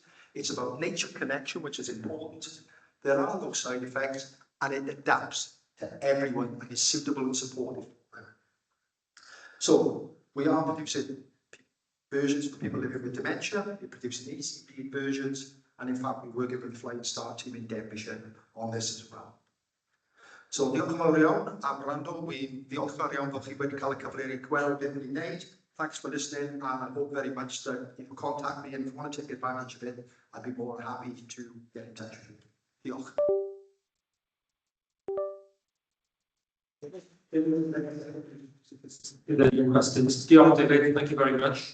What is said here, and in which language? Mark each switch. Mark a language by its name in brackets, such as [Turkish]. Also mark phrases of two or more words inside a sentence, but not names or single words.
[English] It's about nature connection, which is important. There are no side effects, and it adapts to everyone and is suitable and supportive. So we are producing versions for people living with dementia, we're producing ECP versions, and in fact we're working with the Flying Star team in Derbyshire on this as well. [Welsh] So diolch yn fawr iawn am wrando, wi'n ddiolchgar iawn bod chi wedi cael y cyfle i gweld beth ni'n wneud. [English] Thanks for listening, and I hope very much that if you contact me and if you want to take advantage of it, I'd be more than happy to get in touch with you. [Welsh] Diolch. [English] Questions. Diolch, David. Thank you very much.